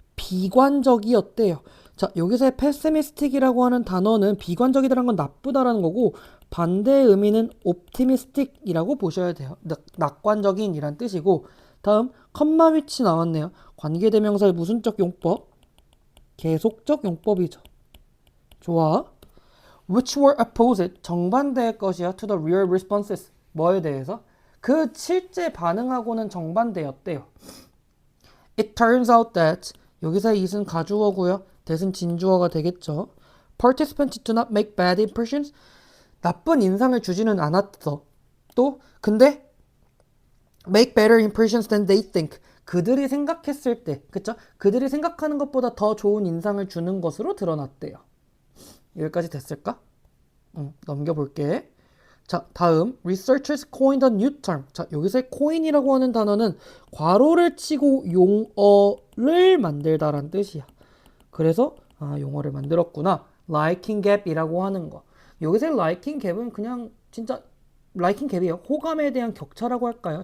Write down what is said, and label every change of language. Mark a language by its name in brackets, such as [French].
[Korean] 비관적이었대요. 자, 여기서의 pessimistic이라고 하는 단어는 비관적이라는 건 나쁘다라는 거고 반대의 의미는 optimistic이라고 보셔야 돼요. 낙관적인이란 뜻이고 다음 컴마 위치 나왔네요. 관계대명사의 무슨적 용법? 계속적 용법이죠. 좋아. [English] Which were opposite, [Korean] 정반대의 것이야 [English] to the real responses. [Korean] 뭐에 대해서? 그 실제 반응하고는 정반대였대요. [English] It turns out that, [Korean] 여기서의 it은 가주어고요. that은 진주어가 되겠죠. [English] Participants do not make bad impressions. [Korean] 나쁜 인상을 주지는 않았어. 또 근데 [English] make better impressions than they think. [Korean] 그들이 생각했을 때, 그쵸? 그들이 생각하는 것보다 더 좋은 인상을 주는 것으로 드러났대요. 여기까지 됐을까? 넘겨볼게. 자, 다음 [English] researchers coined a new term. [Korean] 자, 여기서 coin이라고 하는 단어는 괄호를 치고 용어를 만들다란 뜻이야. 그래서 용어를 만들었구나. liking gap이라고 하는 거. 여기서 liking gap은 그냥 진짜 liking gap이에요. 호감에 대한 격차라고 할까요?